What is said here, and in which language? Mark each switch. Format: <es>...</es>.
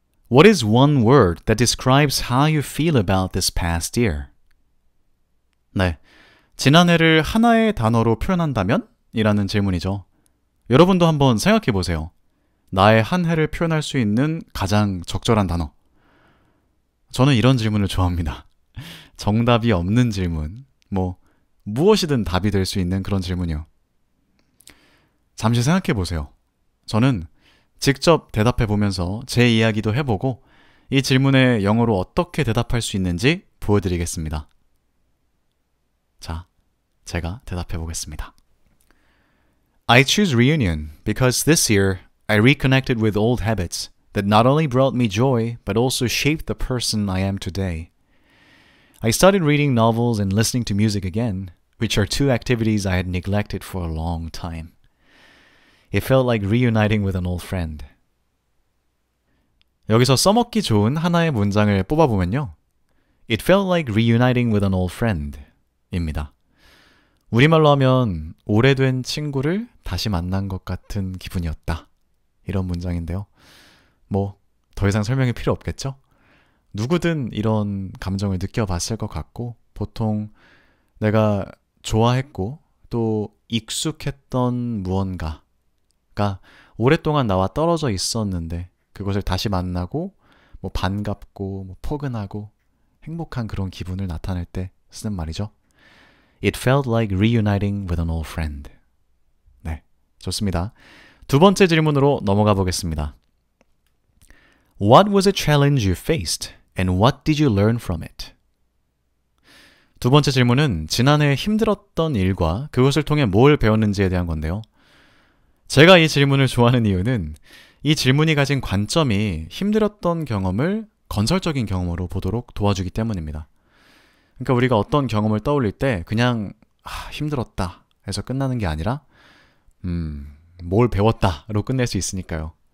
<en>What is one word that describes how you feel about this past year?</en> <ko>네, 지난해를 하나의 단어로 표현한다면? 이라는 질문이죠. 여러분도 한번 생각해 보세요. 나의 한 해를 표현할 수 있는 가장 적절한 단어. 저는 이런 질문을 좋아합니다. 정답이 없는 질문. 무엇이든 답이 될 수 있는 그런 질문이요. 잠시 생각해 보세요. 저는 직접 대답해 보면서 제 이야기도 해보고 이 질문에 영어로 어떻게 대답할 수 있는지 보여드리겠습니다. 자, 제가 대답해 보겠습니다.</ko> <en>I choose reunion because this year I reconnected with old habits that not only brought me joy but also shaped the person I am today. I started reading novels and listening to music again, which are 2 activities I had neglected for a long time. It felt like reuniting with an old friend.</en> <ko>여기서 써먹기 좋은 하나의 문장을 뽑아보면요.</ko> <en>It felt like reuniting with an old friend 입니다.</en> <ko>우리말로 하면 오래된 친구를 다시 만난 것 같은 기분이었다. 이런 문장인데요. 더 이상 설명이 필요 없겠죠? 누구든 이런 감정을 느껴봤을 것 같고 보통 내가 좋아했고 또 익숙했던 무언가가 오랫동안 나와 떨어져 있었는데 그것을 다시 만나고 반갑고 포근하고 행복한 그런 기분을 나타낼 때 쓰는 말이죠.</ko> <en>It felt like reuniting with an old friend.</en> <ko>네, 좋습니다. 2번째 질문으로 넘어가 보겠습니다.</ko> <en>What was a challenge you faced and what did you learn from it?</en> <ko>2번째 질문은 지난해 힘들었던 일과 그것을 통해 뭘 배웠는지에 대한 건데요. 제가 이 질문을 좋아하는 이유는 이 질문이 가진 관점이 힘들었던 경험을 건설적인 경험으로 보도록 도와주기 때문입니다. 그러니까 우리가 어떤 경험을 떠올릴 때 그냥 힘들었다 해서 끝나는 게 아니라 뭘 배웠다로 끝낼 수 있으니까요.</ko>